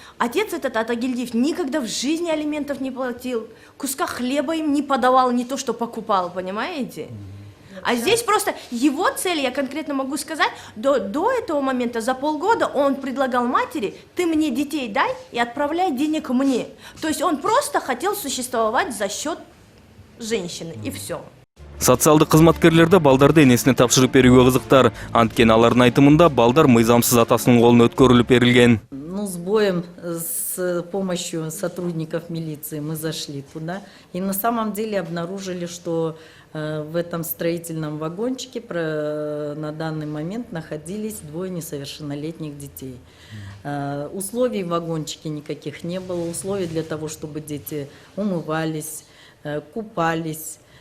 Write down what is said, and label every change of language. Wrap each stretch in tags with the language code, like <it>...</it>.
<ru>Отец этот Атагильдиев никогда в жизни алиментов не платил, куска хлеба им не подавал, не то что покупал, понимаете? А здесь просто его цель, я конкретно могу сказать, до этого момента, за полгода он предлагал матери: ты мне детей дай и отправляй денег мне. То есть он просто хотел существовать за счет женщины, и все.</ru> <ky>Социалдык кызматкерлер да балдарды энесине тапшырып берүүгө кызыктар. Анткени алардын айтымында балдар мыйзамсыз атасынын колуна өткөрүлүп берилген.</ky> <ru>Ну, с боем, с помощью сотрудников милиции мы зашли туда. И на самом деле обнаружили, что в этом строительном вагончике на данный момент находились двое несовершеннолетних детей. Условий в вагончике никаких не было. Условий для того, чтобы дети умывались, купались.</ru>